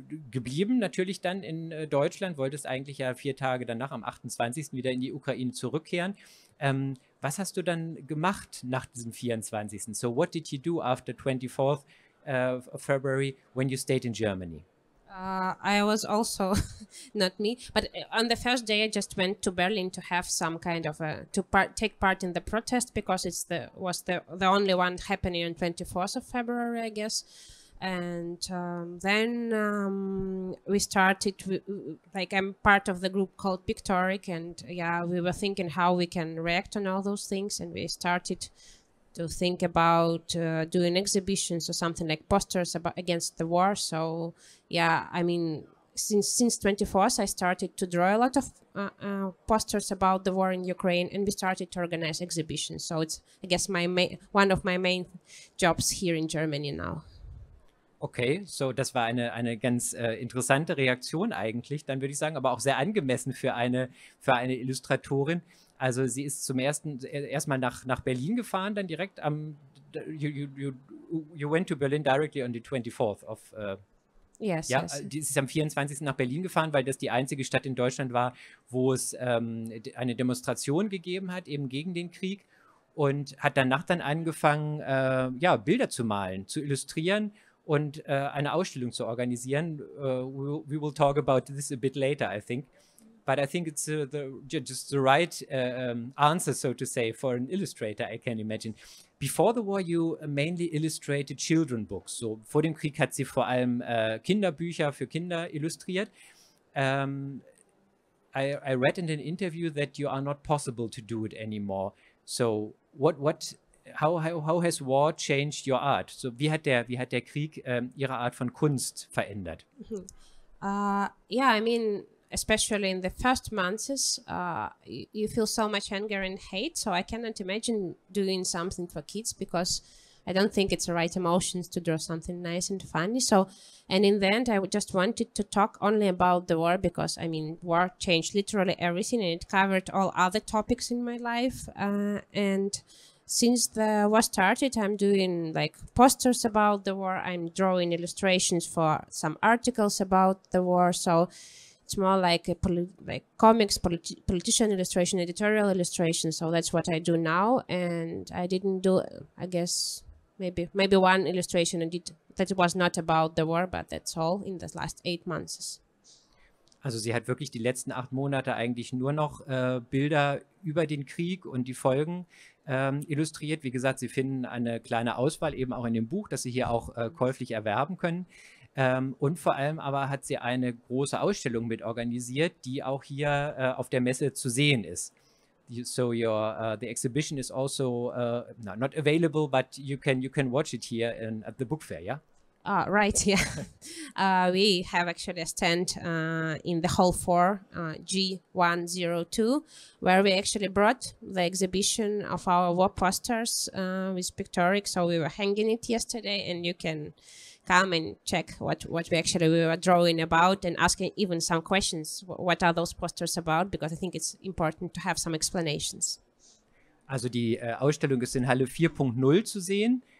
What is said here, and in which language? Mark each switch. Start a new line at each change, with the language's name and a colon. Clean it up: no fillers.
German: geblieben, natürlich dann in Deutschland, wolltest eigentlich ja 4 Tage danach, am 28. wieder in die Ukraine zurückkehren. Was hast du dann gemacht nach diesem 24.?
English: So what did you do after 24th of February when you stayed in Germany? I was also not me, but on the first day I just went to Berlin to have some kind of take part in the protest, because was the only one happening on 24th of February, I guess. And then we started, like, I'm part of the group called Pictoric, and yeah, we were thinking how we can react on all those things, and we started to think about doing exhibitions or something like posters against the war. So yeah, I mean, since 24th, I started to draw a lot of posters about the war in Ukraine, and we started to organize exhibitions. So it's, I guess, one of my main jobs here in Germany now.
German: Okay, so das war eine ganz interessante Reaktion eigentlich, dann würde ich sagen, aber auch sehr angemessen für eine Illustratorin. Also sie ist erstmal nach Berlin gefahren, dann direkt
English: you went to Berlin directly on the 24th of Yes,
German: ja,
English: yes.
German: sie ist am 24. nach Berlin gefahren, weil das die einzige Stadt in Deutschland war, wo es eine Demonstration gegeben hat, eben gegen den Krieg, und hat danach dann angefangen, ja, Bilder zu malen, zu illustrieren und eine Ausstellung zu organisieren.
English: We will talk about this a bit later, I think. But I think it's just the right answer, so to say, for an illustrator, I can imagine. Before the war, you mainly illustrated children books.
German: So, vor dem Krieg hat sie vor allem Kinderbücher für Kinder illustriert.
English: I read in an interview that you are not possible to do it anymore. So, how has war changed your art?
German: So, wie hat der Krieg ihre Art von Kunst verändert?
English: Yeah, I mean, especially in the first months, you feel so much anger and hate. So I cannot imagine doing something for kids, because I don't think it's the right emotions to draw something nice and funny. So, and in the end, I just wanted to talk only about the war, because, I mean, war changed literally everything, and it covered all other topics in my life. And since the war started, I'm doing like posters about the war. I'm drawing illustrations for some articles about the war. So it's more like comics, politician illustration, editorial illustration. So that's what I do now. And I didn't do, I guess, maybe one illustration I did that was not about the war, but that's all in the last 8 months.
German: Also sie hat wirklich die letzten 8 Monate eigentlich nur noch Bilder über den Krieg und die Folgen illustriert. Wie gesagt, Sie finden eine kleine Auswahl eben auch in dem Buch, das Sie hier auch käuflich erwerben können. Und vor allem aber hat sie eine große Ausstellung mit organisiert, die auch hier auf der Messe zu sehen ist.
English: So the exhibition is also not available, but you can watch it here at the book fair, yeah? Right, yeah. We have actually a stand in the hall 4, G102, where we actually brought the exhibition of our war posters with Pictoric. So we were hanging it yesterday, and you can come and check what we were drawing about, and asking even some questions. What are those posters about? Because I think it's important to have some explanations.
German: Also die Ausstellung ist in Halle 4.0 zu sehen.